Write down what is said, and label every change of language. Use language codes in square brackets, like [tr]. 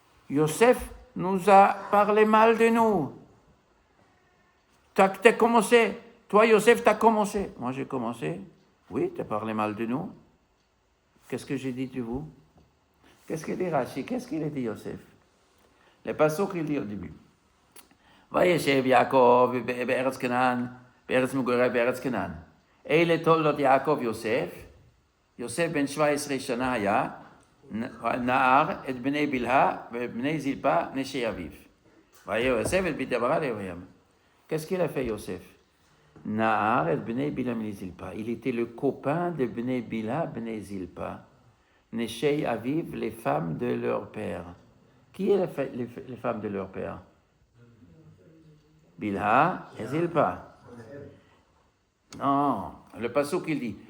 [fr] Yosef nous a parlé mal de nous. T'as commencé. Toi, Yosef, t'as commencé. Moi, j'ai commencé. Oui, t'as parlé mal de nous. Qu'est-ce que j'ai dit de vous? Qu'est-ce qu'il dit Rashi? Qu'est-ce qu'il a dit Yosef? Le passage qu'il dit au début. [he] וישב יעקב בארץ כנען, בארץ מגורי בארץ כנען. אלה תולדות יעקב יוסף. יוסף בן 17 שנה היה, נער את בני בלהה ואת בני זלפה נשי אביו. ויהי יוסף את בית דברה לאביהם. [fr] Qu'est-ce qu'il a fait Yosef? Nahar et Bnei Bila Bnei Zilpa. Il était le copain de Bnei Bila Bnei Zilpa. [he] Neshei Aviv, [fr] les femmes de leur père. Qui est les femmes de leur père? Bilha et Zilpa. Non, le passage qu'il dit.